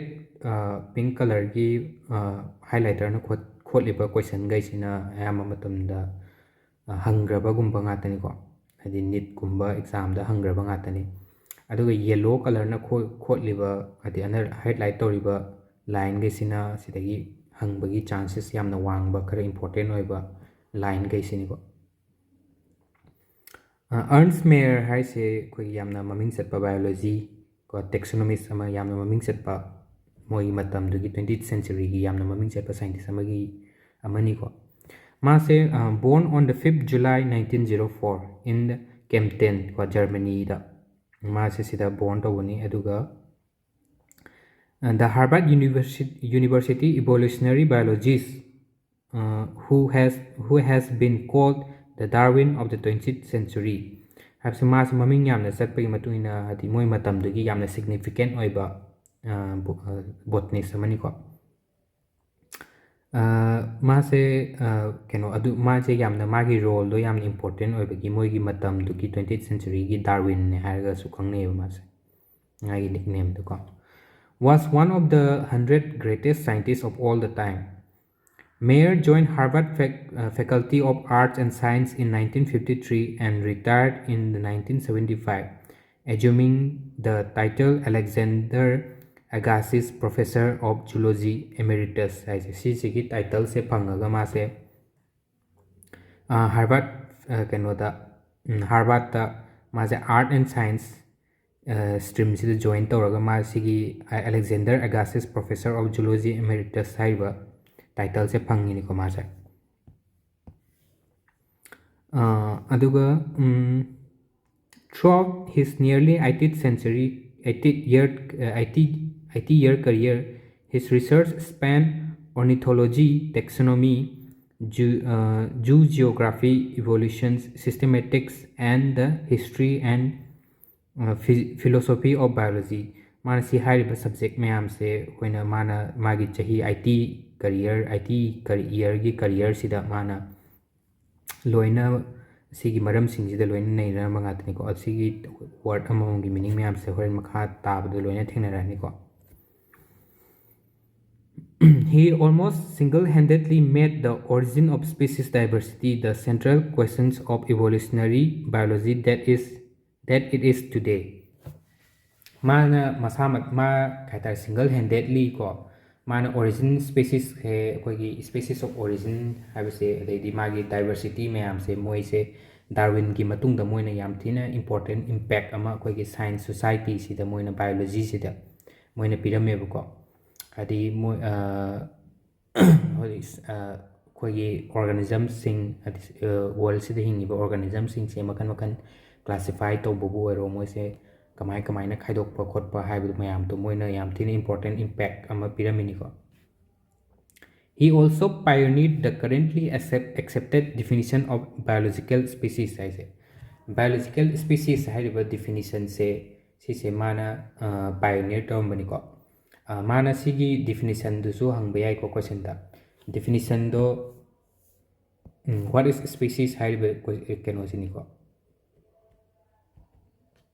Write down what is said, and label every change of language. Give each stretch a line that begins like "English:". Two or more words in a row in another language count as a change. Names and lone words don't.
English: pink colorꯒꯤ
Manipuri: ꯍꯥꯏꯂꯥꯏꯇꯔꯅ ꯈꯣꯠꯂꯤꯕ ꯀꯣꯏꯁꯟꯈꯩꯁꯤꯅ ꯑꯌꯥꯝꯕ ꯃꯇꯝꯗ ꯍꯪꯈ꯭ꯔꯕꯒꯨꯝꯕ ꯉꯥꯛꯇꯅꯤꯀꯣ ꯍꯥꯏꯗꯤ ꯅꯤꯠꯀꯨꯝꯕ ꯑꯦꯛꯖꯥꯝꯗ ꯍꯪꯈ꯭ꯔꯕ ꯉꯥꯛꯇꯅꯤ ꯑꯗꯨꯒ
English: yellow colorꯅ
Manipuri: ꯈꯣꯠꯂꯤꯕ ꯍꯥꯏꯗꯤ ꯍꯥꯏꯂꯥꯏꯠ ꯇꯧꯔꯤꯕ ꯂꯥꯏꯟꯈꯩꯁꯤꯅ ꯁꯤꯗꯒꯤ ꯍꯪꯕꯒꯤ ꯆꯥꯟꯁꯦꯁ ꯌꯥꯝꯅ ꯋꯥꯡꯕ ꯈꯔ ꯏꯝꯄꯣꯔꯇꯦꯟ ꯑꯣꯏꯕ ꯂꯥꯏꯟꯈꯩꯁꯤꯅꯤꯀꯣ ꯑꯔꯟꯁ ꯃꯦꯌꯔ ꯍꯥꯏꯁꯦ ꯑꯩꯈꯣꯏꯒꯤ ꯌꯥꯝꯅ ꯃꯃꯤꯡ ꯆꯠꯄ ꯕꯥꯏꯑꯣꯂꯣꯖꯤ ꯀꯣ ꯇꯦꯛꯁꯣꯅꯣꯃꯤꯁ ꯑꯃ ꯌꯥꯝꯅ ꯃꯃꯤꯡ ꯆꯠꯄ ꯃꯣꯏꯒꯤ ꯃꯇꯝꯗꯨꯒꯤ 20th ꯁꯦꯟꯆꯨꯔꯤꯒꯤ ꯌꯥꯝꯅ ꯃꯃꯤꯡ ꯆꯠꯄ ꯁꯥꯏꯟꯇꯤꯁ ꯑꯃꯅꯤꯀꯣ ꯃꯥꯁꯦ ꯕꯣꯔꯟ
English: on the 5th July 1904 in Kempten
Manipuri: ꯀꯣ ꯖꯔꯃꯅꯤꯗ ꯃꯥꯁꯦ ꯁꯤꯗ ꯕꯣꯔꯟ ꯇꯧꯕꯅꯤ ꯑꯗꯨꯒ
English: the Harvard University evolutionary biologist who has been called the Darwin of the 20th century
Manipuri: ꯍꯥꯏꯕꯁꯤ ꯃꯥꯁꯤ ꯃꯃꯤꯡ ꯌꯥꯝꯅ ꯆꯠꯄꯒꯤ ꯃꯇꯨꯡ ꯏꯟꯅ ꯍꯥꯏꯗꯤ ꯃꯣꯏ ꯃꯇꯝꯗꯨꯒꯤ ꯌꯥꯝꯅ ꯁꯤꯒꯅꯤꯐꯤꯀꯦꯟ ꯑꯣꯏꯕ ꯕꯣꯇꯅꯤꯁ ꯑꯃꯅꯤꯀꯣ ꯃꯥꯁꯦ ꯃꯥꯁꯦ ꯌꯥꯝꯅ ꯃꯥꯒꯤ ꯔꯣꯜꯗꯣ ꯌꯥꯝꯅ ꯏꯝꯄꯣꯔꯇꯦꯟ ꯑꯣꯏꯕꯒꯤ ꯃꯣꯏꯒꯤ ꯃꯇꯝꯗꯨꯒꯤ 20th centuryꯒꯤ ꯗꯥꯔꯋꯤꯟꯅꯦ ꯍꯥꯏꯔꯒꯁꯨ ꯈꯪꯅꯩꯑꯕ ꯃꯥꯁे ꯃꯥꯒꯤ ꯅꯤꯛꯅꯦꯝꯗꯣꯀꯣ
English: was one of the 100 greatest scientists of all the time. Mayr joined Harvard Faculty of Arts and Science in 1953 and retired in 1975, assuming the title Alexander Agassiz Professor of Zoology Emeritus.
Manipuri: ꯁꯤꯒꯤ ꯇꯥꯏꯇꯜꯁꯦ ꯐꯪꯉꯒ ꯃꯥꯁꯦ ꯍꯥꯔꯕꯥꯔꯗꯇ ꯃꯥꯁꯦ ꯑꯥꯔꯠ ꯑꯦꯟ ꯁꯥꯏꯟꯁ ꯁ꯭ꯇ꯭ꯔꯤꯝꯁꯤꯗ ꯖꯣꯏꯟ ꯇꯧꯔꯒ ꯃꯥꯁꯤꯒꯤ ꯑꯂꯦꯛꯖꯦꯟꯗꯔ ꯑꯒꯥꯁꯤꯁ ꯄ꯭ꯔꯣꯐꯦꯁꯔ ꯑꯣꯐ ꯖꯨꯂꯣꯖꯤ ꯑꯦꯃꯦꯔꯤꯇꯁ ꯍꯥꯏꯔꯤꯕ ꯇꯥꯏꯇꯜꯁꯦ ꯐꯪꯉꯤꯅꯤꯀꯣ ꯃꯥꯁꯦ
English: ꯑꯗꯨꯒ throughout his nearly 80-year career, his research spanned ornithology, taxonomy, zoogeography, evolution, systematics, and the history and philosophy of biology.
Manipuri: ꯃꯥꯅ ꯁꯤ ꯍꯥꯏꯔꯤꯕ ꯁꯕꯖꯦꯛ ꯃꯌꯥꯝꯁꯦ ꯑꯩꯈꯣꯏꯅ ꯃꯥꯒꯤ ꯆꯍꯤ 80
English: yearꯒꯤ careerꯁꯤꯗ
Manipuri: ꯃꯥꯅ ꯂꯣꯏꯅ ꯁꯤꯒꯤ ꯃꯔꯝꯁꯤꯡꯁꯤꯗ ꯂꯣꯏꯅ ꯅꯩꯅꯔꯝꯕ ꯉꯥꯛꯇꯅꯤꯀꯣ ꯑꯁꯤꯒꯤ ꯋꯥꯔꯗ ꯑꯃꯃꯝꯒꯤ ꯃꯤꯅꯤꯡ ꯃꯌꯥꯝꯁꯦ ꯍꯣꯔꯦꯟ ꯃꯈꯥ ꯇꯥꯕꯗ ꯂꯣꯏꯅ ꯊꯦꯡꯅꯔꯅꯤꯀꯣ
English: He almost single-handedly made the origin of species diversity the central questions of evolutionary biology that it is today.
Manipuri: ꯃꯥꯅ ꯃꯁꯥꯃꯛ ꯍꯥꯏꯇꯥꯔꯦ
English: single handedly
Manipuri: ꯀꯣ ꯃꯥꯅ
English: origin speciesꯁꯦ
Manipuri: ꯑꯩꯈꯣꯏꯒꯤ
English: species of origin
Manipuri: ꯍꯥꯏꯕꯁꯦ ꯑꯗꯩꯗꯤ ꯃꯥꯒꯤ ꯗꯥꯏꯕꯔꯁꯤꯇꯤ ꯃꯌꯥꯝꯁꯦ ꯃꯣꯏꯁꯦ ꯗꯥꯔꯋꯤꯟꯒꯤ ꯃꯇꯨꯡꯗ ꯃꯣꯏꯅ ꯌꯥꯝ ꯊꯤꯅ
English: important impact
Manipuri: ꯑꯃ ꯑꯩꯈꯣꯏꯒꯤ
English: science societyꯁꯤꯗ
Manipuri: ꯃꯣꯏꯅ ꯕꯥꯏꯑꯣꯂꯣꯖꯤꯁꯤꯗ ꯃꯣꯏꯅ ꯄꯤꯔꯝꯃꯦꯕꯀꯣ ꯍꯥꯏꯗꯤ ꯃꯣꯏ ꯑꯩꯈꯣꯏꯒꯤ ꯑꯣꯔꯒꯥꯅꯤꯖꯝꯁꯤꯡ ꯍꯥꯏꯗꯤ ꯋꯥꯔꯜꯁꯤꯗ ꯍꯤꯡꯉꯤꯕ ꯑꯣꯔꯒꯥꯅꯤꯖꯝꯁꯤꯡꯁꯦ ꯃꯈꯟ ꯃꯈꯟ ꯀ꯭ꯂꯥꯁꯤꯐꯥꯏ ꯇꯧꯕꯕꯨ ꯑꯣꯏꯔꯣ ꯃꯣꯏꯁꯦ ꯀꯃꯥꯏꯅ ꯈꯥꯏꯗꯣꯛꯄ ꯈꯣꯠꯄ ꯍꯥꯏꯕꯗꯨ ꯃꯌꯥꯝꯗꯣ ꯃꯣꯏꯅ ꯌꯥꯝ ꯊꯤꯅ
English: important impact
Manipuri: ꯑꯃ ꯄꯤꯔꯝꯃꯤꯅꯤꯀꯣ
English: He also pioneered the currently accepted definition of biological species
Manipuri: ꯍꯥꯏꯁꯦ
English: biological species
Manipuri: ꯍꯥꯏꯔꯤꯕ ꯗꯤꯐꯤꯅꯤꯁꯟꯁꯦ ꯁꯤꯁꯦ ꯃꯥꯅ ꯄꯥꯏꯑꯣꯅꯤꯌꯔ ꯇꯧꯔꯝꯕꯅꯤꯀꯣ ꯃꯥꯅ ꯁꯤꯒꯤ ꯗꯤꯐꯤꯅꯤꯁꯟꯗꯨꯁꯨ ꯍꯪꯕ ꯌꯥꯏꯀꯣ ꯀꯣꯏꯁꯟꯗ ꯗꯤꯐꯤꯅꯤꯁꯟꯗꯣ
English: what is species
Manipuri: ꯍꯥꯏꯔꯤꯕ ꯀꯩꯅꯣꯁꯤꯅꯤꯀꯣ